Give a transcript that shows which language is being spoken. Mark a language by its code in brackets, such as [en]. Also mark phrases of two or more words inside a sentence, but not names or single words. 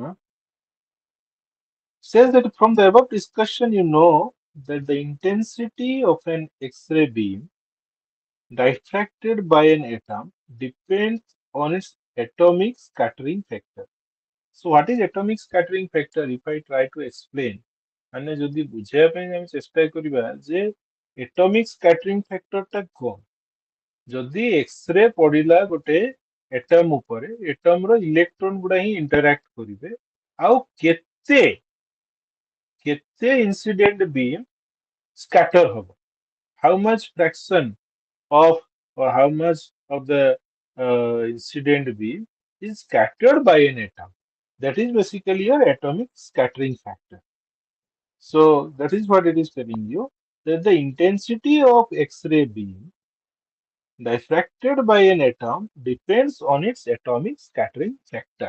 [en] Says that from the above discussion, you know that the intensity of an X-ray beam diffracted by an atom depends on its atomic scattering factor. So what is atomic scattering factor? If I try to explain, [or] ମାନେ ଯଦି ବୁଝେଇବା ପାଇଁ ଆମେ ଚେଷ୍ଟା କରିବା ଯେ [en] atomic scattering factor [or] ଟା କଣ? ଯଦି ଏକ୍ସରେ ପଡିଲା ଗୋଟେ ଏଟମ ଉପରେ ଏଟମ ର ଇଲେକ୍ଟ୍ରନ ଗୁଡା ହିଁ ଇଣ୍ଟରାକ୍ଟ କରିବେ ଆଉ କେତେ କେତେ [en] incident beam scatter [or] ହବ, [en] how much fraction of or how much of the incident beam is scattered by an atom. That is basically your atomic scattering factor. So that is what it is telling you, that the intensity of X-ray beam diffracted by an atom depends on its atomic scattering factor.